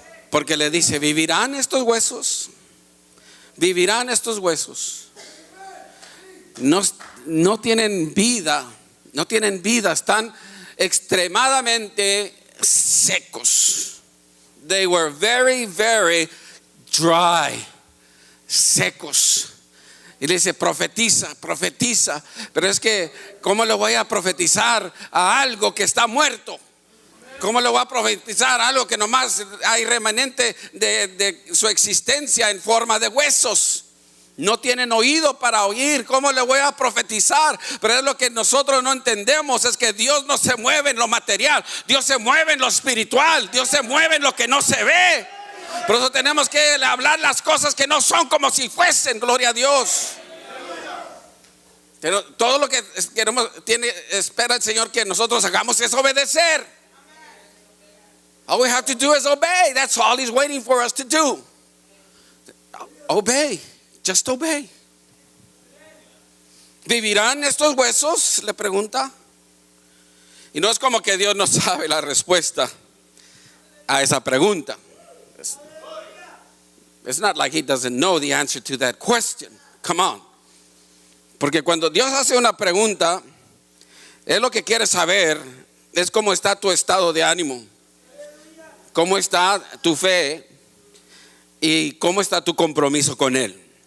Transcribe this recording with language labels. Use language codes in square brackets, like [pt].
[es] Porque le dice: ¿vivirán estos huesos? ¿Vivirán estos huesos? No tienen vida, están extremadamente secos. [en] They were very, very dry, secos. [es] Y le dice: profetiza. Pero es que, ¿cómo le voy a profetizar a algo que está muerto? ¿Cómo le voy a profetizar a algo que nomás hay remanente de su existencia en forma de huesos? No tienen oído para oír. ¿Cómo le voy a profetizar? Pero es lo que nosotros no entendemos, es que Dios no se mueve en lo material, Dios se mueve en lo espiritual, Dios se mueve en lo que no se ve. Por eso tenemos que hablar las cosas que no son como si fuesen, gloria a Dios. Pero todo lo que queremos, espera el Señor que nosotros hagamos es obedecer. [en] All we have to do is obey. That's all He's waiting for us to do. Obey. Just obey. [es] ¿Vivirán estos huesos?, le pregunta. Y no es como que Dios no sabe la respuesta a esa pregunta. [en] It's not like He doesn't know the answer to that question. Come on. [es] Porque cuando Dios hace una pregunta, Él lo que quiere saber es cómo está tu estado de ánimo, cómo está tu fe y cómo está tu compromiso con Él.